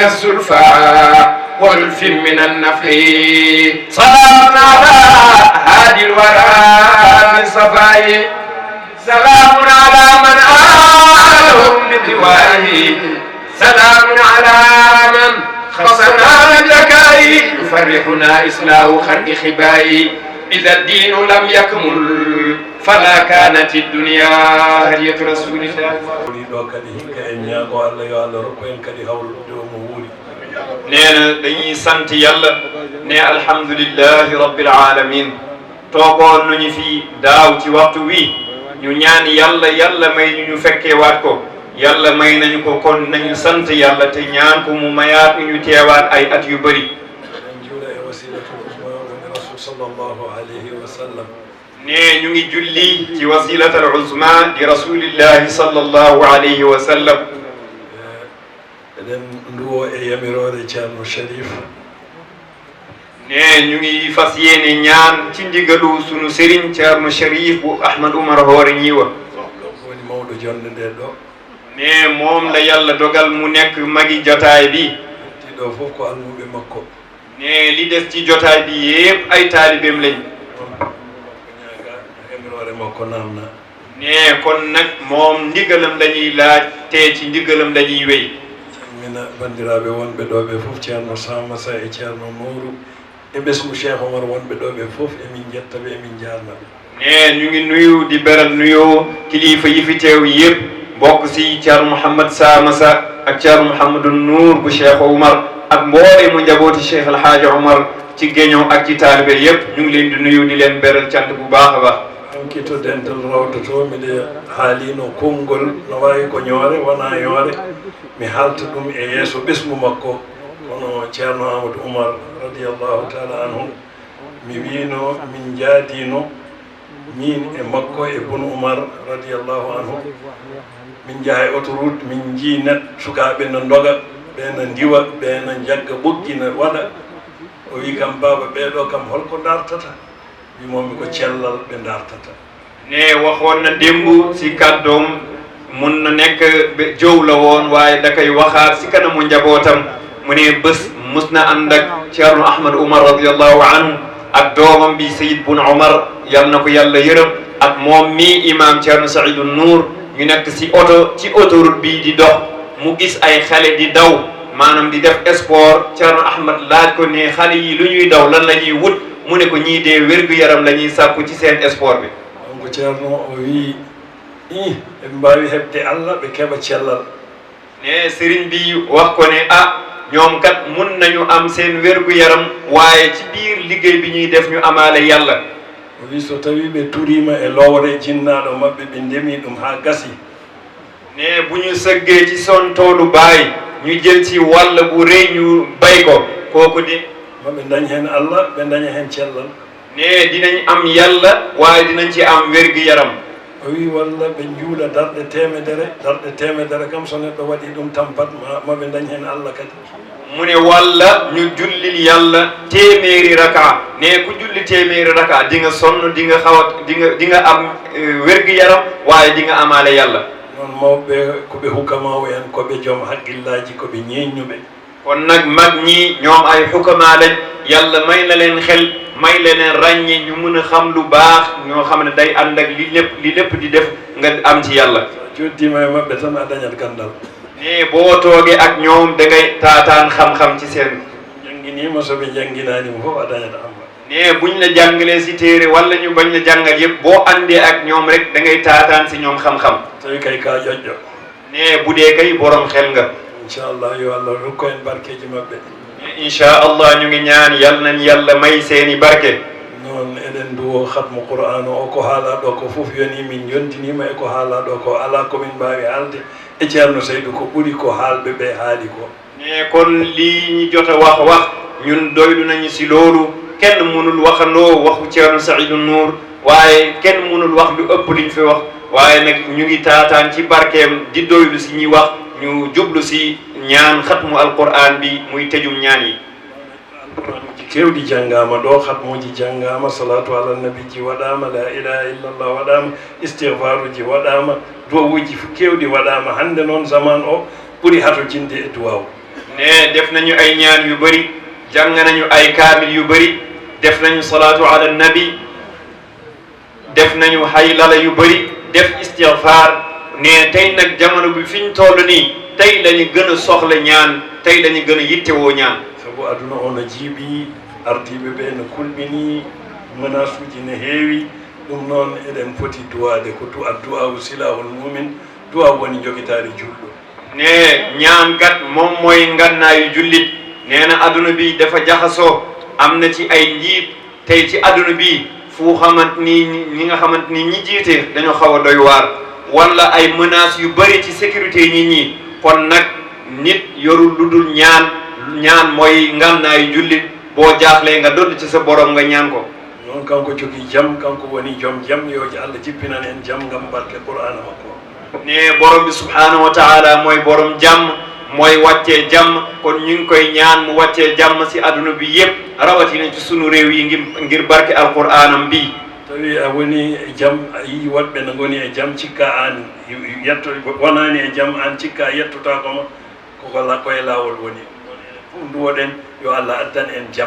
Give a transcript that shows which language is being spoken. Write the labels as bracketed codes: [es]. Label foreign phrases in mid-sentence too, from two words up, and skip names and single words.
[ar] السلفى ولف من النفع سلام على هادي الورى من صفائه سلام على من آلهم بدوائه سلام على من خصنا بالذكاء يفرحنا إصلاح خلق خبائه إذا الدين لم يكمل فلا كانت الدنيا هدية رسول الله [wo] neena dañuy sant yàlla ne [ar] الحمد لله رب العالمين [wo] toogoon nañu fi daaw ci waxtu wi ñu ñaan yàlla yàlla may ñu fekkee waat ko yàlla may nañu ko kon nañu sant yàlla te ñaan ko mu mayaat ñu teewaat ay at yu bëri ne ñu ngi julli ci [ar] الوسيلة العظمى [wo] di [ar] رسول الله صلى الله عليه وسلم [ff] eɗen nduwo e yamirore ceerno Cherif [wo] ne ñu ngi fas yéene ñaan ci ndigalu sunu sëriñ ceerno Cherif bu Ahmad Oumar Hoore Ñiwa [ff] woni mawɗo jonde nde ɗo [wo] ne moom la yàlla dogal mu nekk magi jotaay bi [ff] tiɗo fof ko almuɓe makko [wo] ne li des ci jotaay bi yépp ay taalibeem lañ [ff] ñaaga yamirore makko namna [wo] ne kon nag moom ndigalam lañuy laaj te ci ndigalam lañuy wéy [ff] mina bandiraɓe wonɓe ɗo ɓe fof ceerno Samassa e ceerno Nourou e ɓesgu Cheikh Omar wonɓe ɗo ɓe fof emin jettaɓe emin jarnaɓe [wo] ne ñu ngi nuyu di beral nuyoo kilifa yi fi teew yépp bokk si ceerno Mouhamed Samassa ak ceerno Mouhamadou Nour bu Cheikh Omar ak mboole mu njabooti Cheikh El Hadji Omar ci géñoo ak ci taalibe yépp ñu ngi leen di nuyu di leen beral cant bu baax a baax [ff] hankito dental rawdoto miɗe haalino konngol no wawi ko ñoore wona yoore mi halta ɗum e yeeso ɓesgu makko kono ceerno Amadou Oumar [ar] رضي الله تعالى عنه [ff] mi wino min jaadino min e makko e bono Oumar [ar] رضي الله عنه [ff] min jaha e autoroute min jii sukaɓe no doga ɓe no ndiwa ɓe no jagga ɓoggi no waɗa o wi kam baba ɓeɗo kam holko dartata wimomi ko cellal ɓe dartata [wo] ne waxoon na démb si kàddoom mun na nekk jow la woon waaye da koy waxaat si kanamu njabootam mu ne bés mus na ànd ak ceerno Ahmad Oumar [ar] رضي الله عنه [wo] ak doomam bi Sayid bun Omar yal na ko yàlla yërëm ak moom mi imam ceerno Saïdou Nour ñu nekk si oto ci autoroute bi di dox mu gis ay xale di daw maanaam di def sport ceerno Ahmad laaj ko ne xale yi lu ñuy daw lan la ñuy wut mu ne ko ñii dee wér-gu-yaram la ñuy sàkku ci seen sport bi [ff] donc ceerno o wi eɓe mbawi heɓde Allah ɓe keɓa cellal [wo] ne sëriñ bi wax ko ne ñoom kat mun nañu am seen wér-gu-yaram waaye ci biir liggéey bi ñuy def ñu amaale yàlla [ff] o wi so tawi ɓe turima e lowre jinnaɗo mabɓe ɓe ndemi ɗum ha gasi [wo] ne bu ñu sëggee ci son toolu baay ñu jël ci wàll bu rëy ñu bay ko kooku di [ff] maɓe dañi hen Allah ɓe daña hen cellal [wo] ne dinañ am yàlla waaye dinañ ci am wérgu yaram [ff] o wi walla ɓe juula darɗe temedere kam so neɗɗo waɗi ɗum tampat maɓe dañ hen Allah kadi [wo] mu ne walla ñu jullil yàlla téeméeri raka ne ku julli téeméeri raka di nga sonn di nga xawat di nga am wérgu yaram waaye di nga amaale yàlla [ff] noon mawɓe koɓe hukamawo en koɓe joom haqqillaji koɓe ñeññuɓe [wo] kon nag mag ñi ñoom ay xukama lañ yàlla may na leen xel may leen ràññe ñu mën a xam lu baax ñoo xam ne day ànd ak li lépp di def nga am ci yàlla [ff] joddima e maɓɓe tan a dañat gandal [wo] ne boo toogee ak ñoom da ngay taataan xam-xam ci seen [ff] jangguinima soɓe jangguinanima fof a dañat amba [wo] ne buñ la jàngalee si téere walla ñu bañ la jàngal yëpp boo àndee ak ñoom rek da ngay taataan si ñoom xam-xam [ff] tawi kay ka ƴoƴƴo [wo] ne bu dee kay borom xel nga [ff] inchallah yo Allah rokku en barkeji maɓɓe [wo] inchallah ñu ngi ñaan yal nañ yàlla may seeni barke [ff] noon eɗen duwo hatmu qur'an o ko haalaɗo ko fof yoni min yontinima e ko haalaɗo ko ala komin mbawi haalde e ceerno Seydou ko ɓuuri ko haalɓe ɓe haali ko [wo] ne kon lii ñi jot a wax ñun doylu nañu si loolu kenn mënul waxandoo waxu ceerno Saïdou Nour waaye kenn mënul wax lu ëpp liñ fi wax waaye nag ñu ngi taataan ci barkeem di doylu si ñuy wax ñu jublu si ñaan xatmu alquran bi muy tëjum ñaan yi [ff] alquranuji kewɗi janngama ɗo hatmuji janngama [ar] الصلاة على النبي [ff] ji waɗama [ar] لا إله إلا الله [ff] waɗama istigfaruji waɗama duwawuji kewɗi waɗama hande noon zaman o ɓuuri hato jinde e duwaw [wo] ne def nañu ay ñaan yu bëri jàng nañu ay kaamil yu bëri def nañu [ar] الصلاة على النبي [wo] def nañu haylala yu bëri def istigfar ne tey nag jamono bi fiñ toll nii tey lañu gën a soxla ñaan tey lañu gën a yittewoo ñaan [ff] sabu aduna ono jiiɓi ardiɓe ɓe no kulɓini menace uji ne heewi ɗum noon eɗen foti duwade ko addu'awu [ar] سلاح المؤمن [ff] du'a woni jogitari julɗo [wo] ne ñaan gat moom mooy ngannaayu jullit nee na aduna bi dafa jaxasoo am na ci ay njiit tey ci aduna bi fu xamant ni ñi nga xamant ni ñi jiite dañoo xaw a doy waar wala ay menaces yu bëri ci sécurité nit ñi kon nag nit yorul lu dul ñaan mooy ngannaayu jullit boo jaaxlee nga dodd ci sa borom nga ñaan ko [ff] noon kanko jogii jam kanko woni joom jam yo Allah jippinan en jam ngam barke qur'ana makko [wo] ne borom bi [ar] سبحانه وتعالى [wo] mooy borom jàmm mooy wàccee jàmm kon ñu ngi koy ñaan mu wàccee jàmm si aduna bi yépp rawatina ci sunu réew yi ngir barke alqur'anam bi [ff] tawi a woni e jam a yii woɗɓe no ngoni e jam cikka an yetto wonani e jam an cikka yettotako ma koye laawol woni fof nduwoɗen yo Allah addan en jam